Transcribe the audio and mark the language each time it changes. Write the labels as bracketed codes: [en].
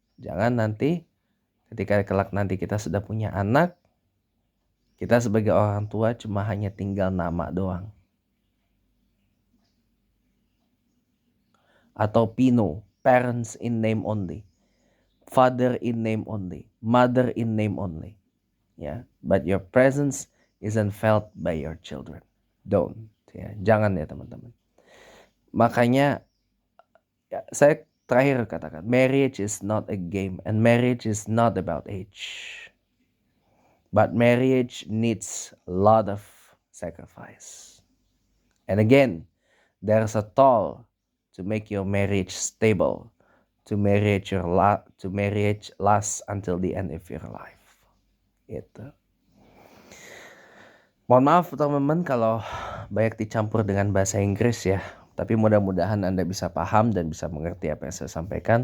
[id] Jangan nanti ketika kelak nanti kita sudah punya anak, kita sebagai orang tua cuma hanya tinggal nama doang. [en] Atau PINO, parents in name only. Father in name only. Mother in name only. Ya, but your presence isn't felt by your children. Don't. [id] Ya, jangan ya teman-teman. Makanya ya, saya terakhir katakan, [en] marriage is not a game and marriage is not about age. But marriage needs a lot of sacrifice. And again, there's a toll to make your marriage stable, to marriage last until the end of your life. [id] Itu. Mohon maaf teman-teman kalau banyak dicampur dengan bahasa Inggris ya. Tapi mudah-mudahan Anda bisa paham dan bisa mengerti apa yang saya sampaikan.